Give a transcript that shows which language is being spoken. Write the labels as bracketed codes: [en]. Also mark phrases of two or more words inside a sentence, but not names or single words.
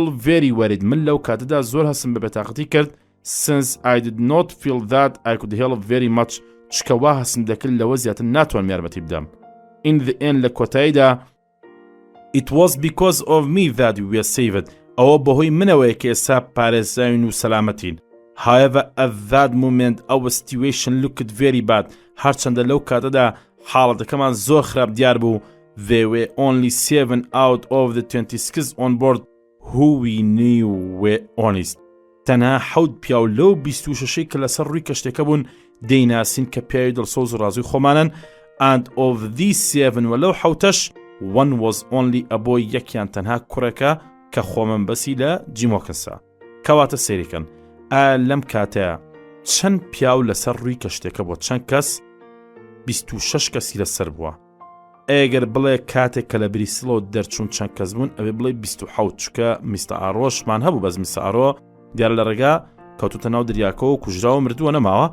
[ckb] من لەو کاتەدا زۆر هەستم بە بێتاقەتی کرد. [en] since I did not feel that I could help very much [ckb] چکەوا هەسم دەکرد لەوە زیاتر ناتوانم یارمەتی بدەم. [en] In the end [ckb] لە کۆتاییدا [en] It was because of me that we were saved. [ckb] ئەوە بەهۆی منەوەیە کە ئێستا پارێزراوین و سەلامەتین. [en] However, at that moment, our situation looked very bad. [ckb] هەرچەندە لەو کاتەدا حاڵەتەکەمان زۆر خراپ دیار بوو. [en] There were only 7 out of the 26 on board who we knew were honest. [ckb] تەنها 7 پیاو لەو 26 کە لەسەر ڕووی کەشتێکە بوون دەیناسین کە پیاوی دڵسۆز و ڕازوی خۆمانن. [en] And of these 7 [ckb] وەلەو 7 [en] one was only a boy [ckb] یەکیان تەنها کوڕێکە کە خۆمەن بەسی لە جیمۆکەسا. کەواتە سێریکەن. لەم کاتەیە چەند پیاو لەسەر ڕووی کەشتێکە بۆ چەند کەس 26 کەسی لەسەر بووە. ئەگەر بڵێ کاتێک کە لە بریسلەوە دەرچوون چەند کەس بوون ئەوێ بڵێ 27 چکە میستە ئاڕۆشمان هەبوو بەس میستە ئارۆ دیار لە ڕێگا کەوتوتە ناو دریاکەوە و کوژراوە مردووە نەماوە.